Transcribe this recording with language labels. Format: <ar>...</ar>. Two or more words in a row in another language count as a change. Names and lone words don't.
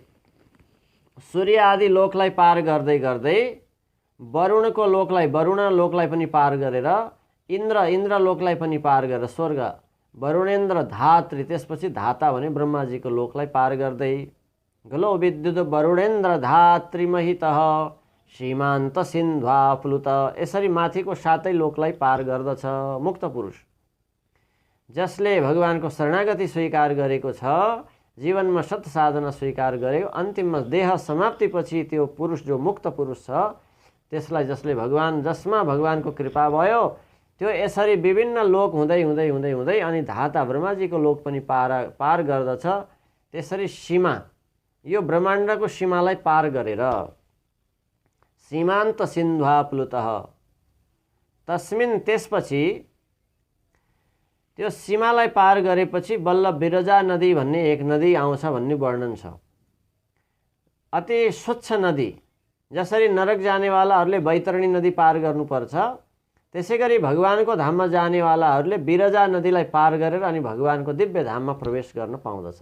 <ne>सूर्य आदि लोकलाई पार गर्दै गर्दै वरुणको लोकलाई, वरुण लोकलाई पनि पार गरेर इन्द्र लोकलाई पनि पार गरेर स्वर्ग</ne> <sa>वरुणेन्द्र धात्री,</sa> <ne>त्यसपछि धाता भने ब्रह्माजीको लोकलाई पार गर्दै</ne> <sa>ग्लो विद्युत वरुणेन्द्र धात्री महितः सीमान्त सिन्ध्वा प्लुत,</sa> <ne>यसरी माथिको 7 लोकलाई पार गर्दछ मुक्त पुरुष। जसले भगवानको शरणागति स्वीकार गरेको छ, जीवनमा सत साधना स्वीकार गर्यो, अन्तिममा देह समाप्तिपछि त्यो पुरुष जो मुक्त पुरुष छ त्यसलाई जसले जसमा भगवानको कृपा भयो त्यो यसरी विभिन्न लोक हुँदै हुँदै हुँदै हुँदै अनि धाता ब्रह्माजीको लोक पनि पार गर्दछ। त्यसरी सीमा, यो ब्रह्माण्डको सीमालाई पार गरेर</ne> <sa>सीमान्त सिन्ध्वा प्लुतः, तस्मिन्,</sa> <ne>त्यसपछि त्यो सीमालाई पार गरेपछि बल्ल बिरजा नदी भन्ने एक नदी आउँछ भन्ने वर्णन छ। अति स्वच्छ नदी, जसरी नरक जानेवालाहरूले बैतरणी नदी पार गर्नुपर्छ, त्यसैगरी भगवानको धाममा जानेवालाहरूले बिरजा नदीलाई पार गरेर अनि भगवानको दिव्य धाममा प्रवेश गर्न पाउँदछन्।</ne>